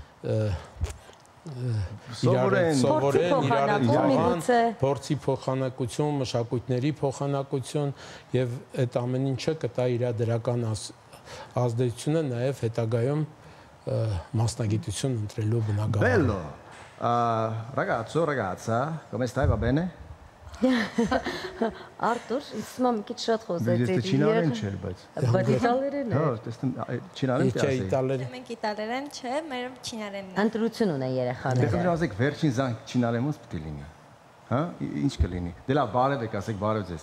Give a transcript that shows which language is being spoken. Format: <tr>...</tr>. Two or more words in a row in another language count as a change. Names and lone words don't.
<hy>սովորեն, փորձի փոխանակություն, մշակույթների փոխանակություն եւ այդ ամեն ինչը կտա իր դրական ազդեցությունը նաեւ հետագայում մասնագիտություն ընտրելու բնագավառ։</hy> <it>Bello. Ragazzo, ragazza, come stai? Va bene?</it> <hy>Artur, ինձ մի քիչ շատ խոսեցի։ Դե չինարեն չէր, բայց։ Բայց իտալերեն է։ Հա, տեսնում չինարեն դասի։ Մենք իտալերեն չէ, մեր չինարենն է։ Ընտրություն ունեն երեխաները։ Դե ասեք վերջին զանգ չինարենից պետք է լինի։ Հա, ինչ կլինի։ Դե լավ, բարև եք, ասեք բարև ձեզ։</hy>